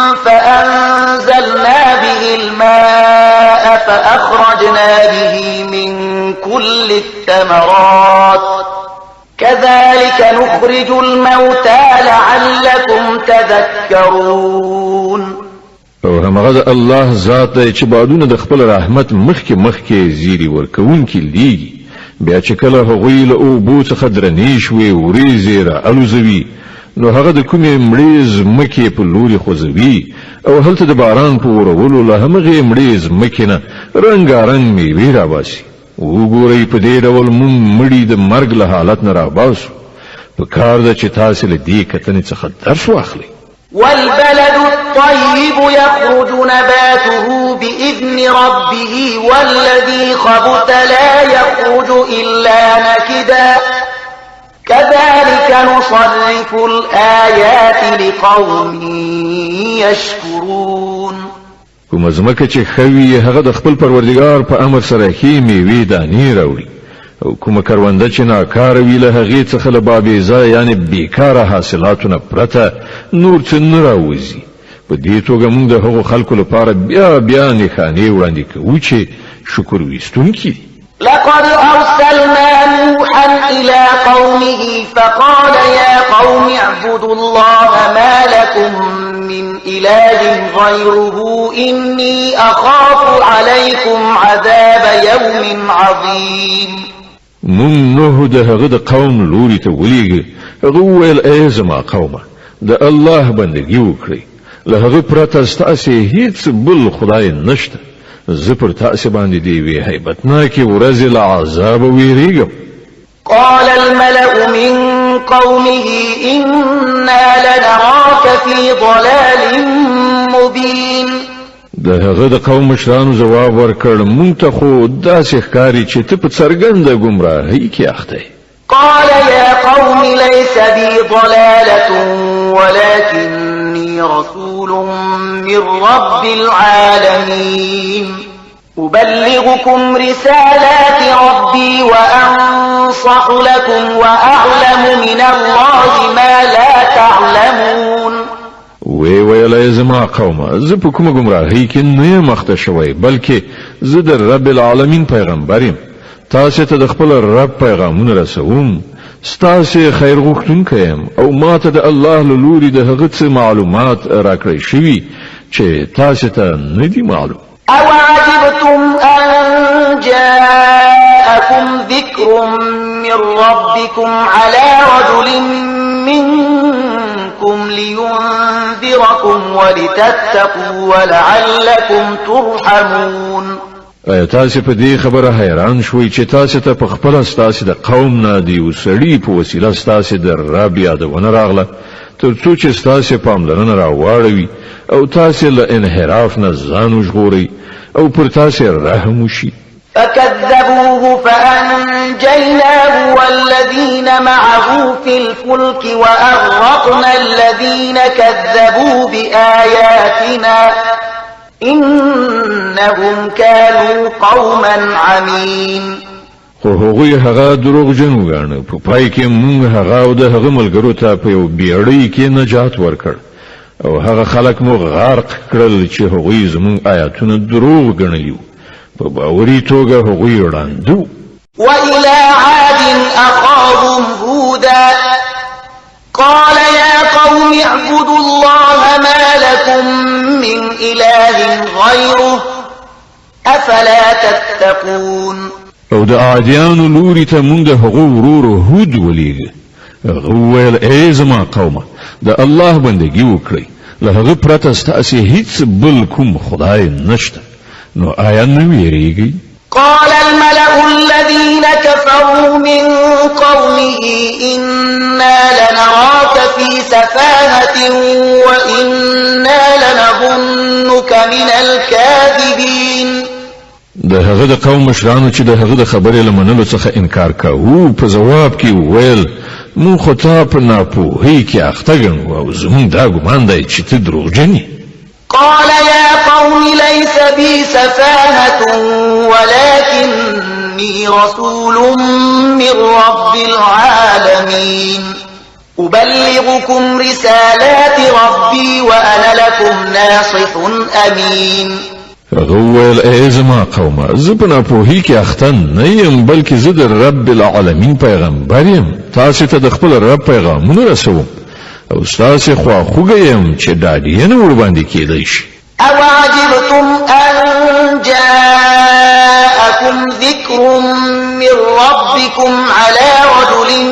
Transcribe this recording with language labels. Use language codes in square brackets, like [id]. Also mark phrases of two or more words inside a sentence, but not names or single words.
[ar] فأنزلنا به الماء فأخرجنا به من كل الثمرات كذلك نخرج الموتى لعلكم تذكرون. [ps] او همغه الله ذات دی چې بادونه د خپل رحمت مخکې زیری ورکوونکي لیږي. بیا چې کله هغوی له اوبو څخه درنې شوې وریځې را الوزوي نو هغه د کومې مړې ځمکې په لوري خوځوي او هلته د باران په ورولو له همغې مړې ځمکې نه رنګارنګ میوې راباسي. وګورئ په دې ډول موږ مړي د مرګ له حالت نه راباسو. په کار ده چې تاسې له دې کتنې څخه درس واخلئ. [ar] والبلد الطيب يخرج نباته بإذن ربه والذي خبث لا يخرج إلا نكدا كذلك نصرف الآيات لقوم يشكرون. [ps] کومه ځمکه چې خوي هغه د خپل پروردګار په امر سره ښې میوې دانې راوړي او کومه کرونده چې ناکاره وي له هغې څخه له بابیزه یعنې بیکاره حاصلاتو نه پرته نور څه نه راوځي. په دې توګه موږ د هغو خلکو لپاره بیا نښانې وړاندې کوو چې شکر ویستونکي دي. [ar] لقد أرسلنا نوحا إلى قومه فقال يا قوم اعبدوا الله ما لكم من إله غيره إني أخاف عليكم عذاب يوم عظيم. [ps] مون نوح د هغه د قوم لوري ته ولېږه. هغه وویل ای زما قومه د الله بندګي وکړئ، له هغه پرته ستاسې هیڅ بل خدای نشته. زه پر تاسې باندې د یوې هیبتناکې ورځې له عذابه ویریږم. [ar] قال الملأ من قومه إنا لنراك في ضلال مبين. [ps] د هغه د قوم مشرانو ځواب ورکړ مونږ ته خو داسې ښکاري چې ته په څرګنده ګمراهۍ کې اخته یې. [ar] قال يا قوم ليس بي ضلالة ولكني رسول من رب العالمين أبلغكم رسالات ربي وأنصح لكم وأعلم من الله ما لا تعلمون. [ps] ویل زما قومه زه په کومه ګمراهۍ کې نه یم اخته شوی، بلکې زه د [ar] رب العالمین [ps] پیغمبر یم. تاسې ته د خپل رب پیغامونه رسوم، ستاسې خیر غوښتونکی یم او ما ته د الله له لوري د هغه څه معلومات راکړی شوي چې تاسې ته نه دي معلوم. [ar] أوعجبتم أن جاءكم ذكر من ربكم على رجل منكم لينذركم ولتتقوا ولعلكم ترحمون. [ps] ایا تاسې په دې خبره حیران شوئ چې تاسې ته په خپله ستاسې د قوم نه د یو سړي په وسیله ستاسې د رب یادونه راغله تر څو چې ستاسې پاملرنه راواړوي او تاسې له انحراف نه ځان وژغورئ او پر تاسې رحم وشي. [ar] فكذبوه فأنجيناه والذين معه في الفلك وأغرقنا الذين كذبوا بآياتنا إنهم كانوا قوما عمين. [ps] خو هغوی هغه دروغجن وګاڼه، په پای کې موږ هغه او د هغه ملګرو ته په یو بیړۍ کې نجات ورکړ او هغه خلک مو غرق کړل چې هغوی زموږ آیاتونه دروغ ګڼلي. په باوري توګه هغوی وړاندو. [ar] وإلى عاد أخاهم هودا قال يا قوم اعبدوا الله ما لكم من إله غيره أفلا تتقون. [ps] او د عادیانو لوري ته مونږ د هغو ورور هود ولېږه. هغه وویل ای زما قومه د الله بندګي وکړئ، له هغه پرته ستاسې هیڅ بل کوم خدای نشته، نو آیا نه ویریږئ؟ [ar] قال الملأ الذين كفروا من قومه إنا لنراك في سفاهة وإنا لنظنك من الكاذبين. [ps] د هغه د قوم مشرانو چې د هغه د خبرې له منلو څخه انکار کوو په ځواب کې وویل مونږ خو تا په ناپوهۍ کې اخته ګڼو او زموږ دا ګمان دی چې ته دروغجن یې. [ar] قال يا قوم ليس بي سفاهة ولكني رسول من رب العالمين أبلغكم رسالات ربي وأنا لكم ناصح أمين. [ps] هغه وویل ای زما قومه زه په ناپوهۍ کې اخته نه یم، بلکې زه د [ar] رب العالمین [ps] پیغمبر یم. تاسې ته د خپل رب پیغامونه رسوم او ستاسې خواخوږی یم چې ډاډینه ورباندې کیدی شي. [ar] أوعجبتم أن جاءكم ذكر من ربكم على رجل